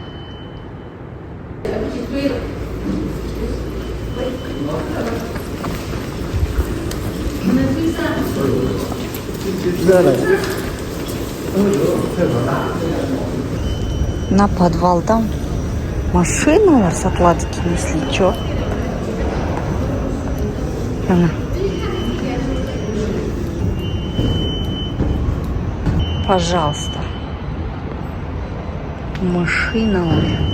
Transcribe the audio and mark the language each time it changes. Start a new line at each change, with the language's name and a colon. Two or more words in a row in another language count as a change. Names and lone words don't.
Kazakh: На подвалда машиналар сатылады екен,
Russian: если что. Пожалуйста.
Kazakh: Машиналар.